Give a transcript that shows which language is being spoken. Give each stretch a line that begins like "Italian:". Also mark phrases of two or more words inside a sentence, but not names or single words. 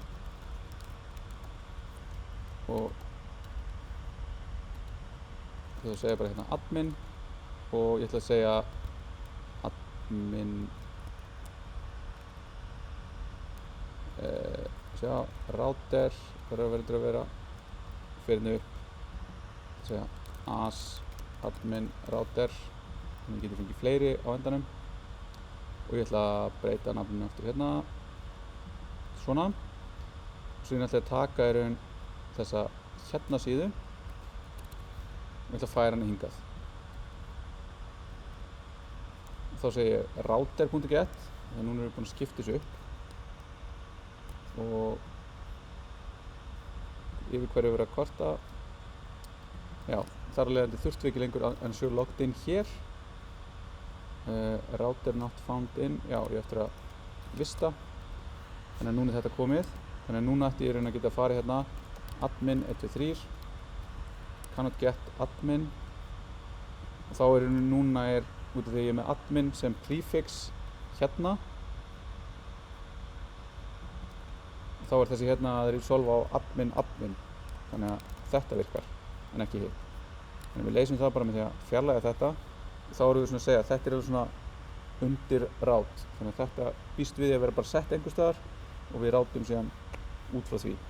Icelandic: og ég ætla að segja bara hérna admin og ég ætla að segja admin sjá router verður að vera fyrir henni upp segja
English: as admin router
Icelandic: þannig að ég geti fengið fleiri á endanum og ég ætla að breyta nafninu aftur hérna svona og svo ég ætla að taka í raun þessa hérna síðu og ég ætla að færa henni hingað og þá segi ég router.get þannig að núna erum við búin að skipta þessu upp og yfir hverju verið að kvarta já, þar af leiðandi þurftum við ekki lengur
English: ensure logged in
Icelandic: hér
English: router not found
Icelandic: in já, ég eftir að vista þannig að núna er þetta komið þannig að núna ætti ég raun að geta að fara hérna admin 123
English: cannot get admin
Icelandic: og þá núna út af því að ég er með admin sem prefix hérna, þá þessi hérna að resolve á admin, þannig að þetta virkar en ekki hitt. Þannig að við leysum það bara með því að fjarlægja þetta og þá erum við svona að segja að þetta er svona undir rát, þannig að þetta býst við að vera bara sett einhvers staðar og við rátum síðan út frá því.